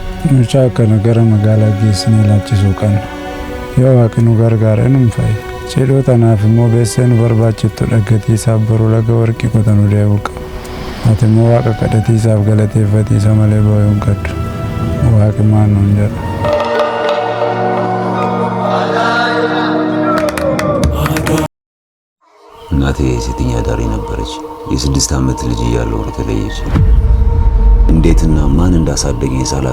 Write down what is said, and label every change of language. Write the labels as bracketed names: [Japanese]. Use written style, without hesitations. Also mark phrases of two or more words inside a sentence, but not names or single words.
[Oromo] Mucaa akkana gara magaalaa geessinee laachisuu qabna. Yoo waaqni nu gargaare nu fa'i. Cidhoo tanaaf immoo beessee nu barbaachiftu dhaggatiisaaf boruu laga warqii qotanuu deebi'u qaba. Ati immoo waaqa kadhatiisaaf galateeffatiisa malee boo'uu hin qabdu. Waaqi maal nuun jedha. [Amharic] እናቴ ሴተኛ አዳሪ ነበረች። የ6 ዓመት ልጅ እያለሁ ተለየች። እንዴትና ማን እንዳሳደገኝ ሳላቅ